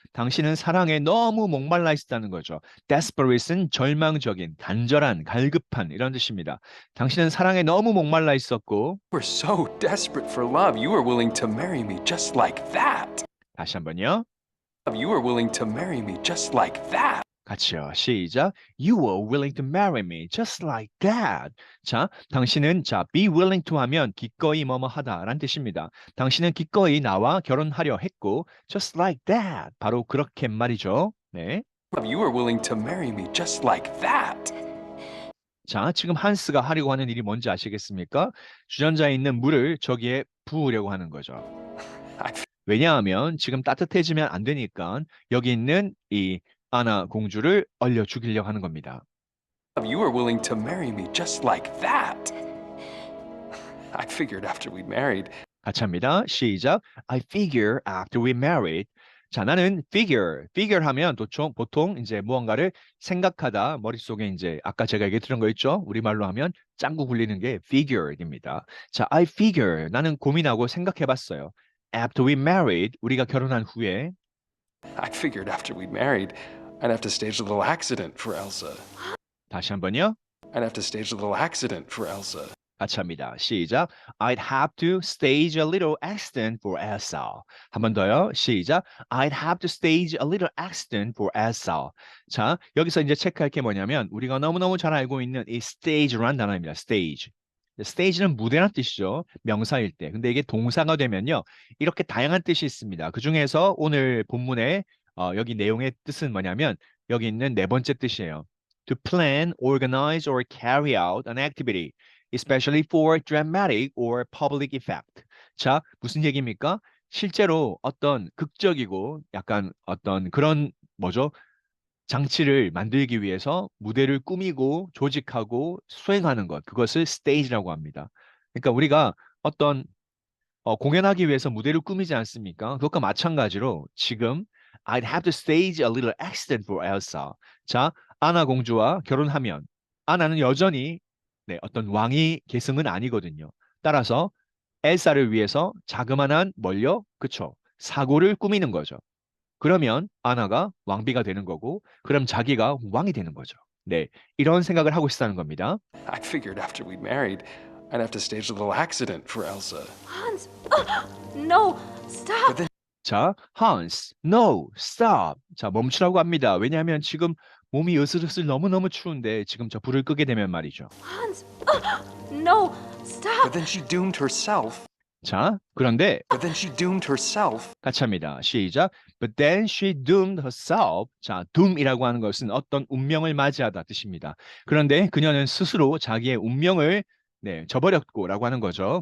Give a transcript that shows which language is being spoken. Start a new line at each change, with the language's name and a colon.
Korean: 당신은 사랑에 너무 목말라 있었다는 거죠. Desperate은 절망적인, 간절한, 갈급한 이런 뜻입니다. 당신은 사랑에 너무 목말라 있었고
English: were so desperate for love. You were willing to marry me just like that.
Korean: 다시 한번요.
English: You were willing to marry me just like that.
Korean: 같이요. 시작.
English: You were willing to marry me just like that.
Korean: 자, 당신은 be willing to 하면 기꺼이 뭐뭐 하다라는 뜻입니다. 당신은 기꺼이 나와 결혼하려 했고
English: just like that.
Korean: 바로 그렇게 말이죠. 네.
English: You were willing to marry me just like that.
Korean: 자, 지금 한스가 하려고 하는 일이 뭔지 아시겠습니까? 주전자에 있는 물을 저기에 부으려고 하는 거죠.
English: I
Korean: 왜냐하면 지금 따뜻해지면 안 되니까 여기 있는 이 아나 공주를 얼려 죽이려고 하는 겁니다.
English: You were willing to marry me just like that. I figured after we'd married,
Korean: 같이 합니다. 시작.
English: I figure after we married.
Korean: 자, 나는 figure 하면 보통 이제 무언가를 생각하다 머릿속에 이제 아까 제가 얘기 들은 거 있죠? 우리말로 하면 짱구 굴리는 게 figure입니다. 자, I figure 나는 고민하고 생각해봤어요.
English: After we married
Korean: 우리가 결혼한 후에
English: I figured after we'd married, I'd have to stage a little accident for Elsa.
Korean: 다시 한번요.
English: I'd have to stage a little accident for Elsa.
Korean: 같이 합니다. 시작.
English: I'd have to stage a little accident for Elsa.
Korean: 한 번 더요. 시작.
English: I'd have to stage a little accident for Elsa.
Korean: 자, 여기서 이제 체크할 게 뭐냐면 우리가 너무너무 잘 알고 있는 이 stage라는 단어입니다. stage. stage는 무대란 뜻이죠. 명사일 때. 근데 이게 동사가 되면요. 이렇게 다양한 뜻이 있습니다. 그중에서 오늘 본문의 여기 내용의 뜻은 뭐냐면 여기 있는 네 번째 뜻이에요.
English: To plan, organize, or carry out an activity. especially for dramatic or public effect.
Korean: 자, 무슨 얘기입니까? 실제로 어떤 극적이고 약간 어떤 그런 장치를 만들기 위해서 무대를 꾸미고 조직하고 수행하는 것. 그것을 stage라고 합니다. 그러니까 우리가 어떤 공연하기 위해서 무대를 꾸미지 않습니까? 그것과 마찬가지로 지금
English: I'd have to stage a little accident for Elsa.
Korean: 자, 아나 공주와 결혼하면 아나는 여전히 어떤 왕이 계승은 아니거든요. 따라서 엘사를 위해서 자그마한 뭘요? 그쵸? 사고를 꾸미는 거죠. 그러면 아나가 왕비가 되는 거고 그럼 자기가 왕이 되는 거죠. 네, 이런 생각을 하고 있다는 겁니다.
English: I figured after we'd married, I'd have to stage a little accident for Elsa. Hans. No, stop.
Korean: 자, Hans, no, stop. 자, 멈추라고 합니다. 왜냐하면 지금 몸이 으슬으슬 너무너무 추운데 지금 저 불을 끄게 되면 말이죠.
English: Hans. No, stop. But then she doomed herself.
Korean: 자, 그런데
English: But then she doomed herself.
Korean: 같이 합니다. 시작.
English: But then she doomed herself.
Korean: 자, doom이라고 하는 것은 어떤 운명을 맞이하다 뜻입니다. 그런데 그녀는 스스로 자기의 운명을 저버렸고라고 하는 거죠.